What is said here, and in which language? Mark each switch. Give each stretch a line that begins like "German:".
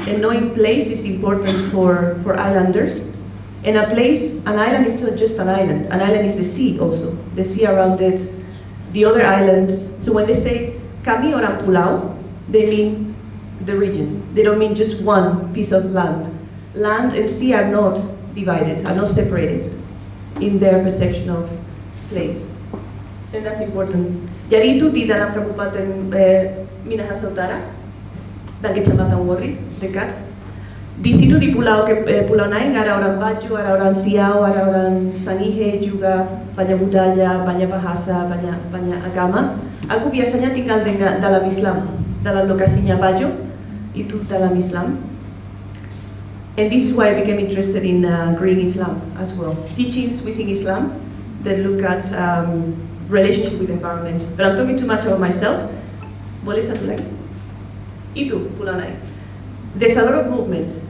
English: And knowing place is important for islanders. And an island is not just an island is the sea also, the sea around it, the other islands. So when they say
Indonesian: kami orang pulau,
English: they mean the region. They don't mean just one piece of land. Land and sea are not divided, are not separated in their perception of place. And that's important.
Indonesian: Jadi itu di dalam Kabupaten Minahasa Utara, dan Kecamatan Wori, dekat. Di situ di Pulau Nain ada orang Bajo, ada orang Siau, ada orang Sangihe juga, banyak budaya, banyak bahasa, banyak agama. Aku biasanya tinggal dalam Islam, dalam lokasinya Bajo, itu dalam Islam.
English: And this is why I became interested in Green Islam as well. Teachings within Islam that look at relationship with environment. But I'm talking too much about myself.
Indonesian: Boleh satu lagi? Itu, Pulau Nain.
English: There's a lot of movement.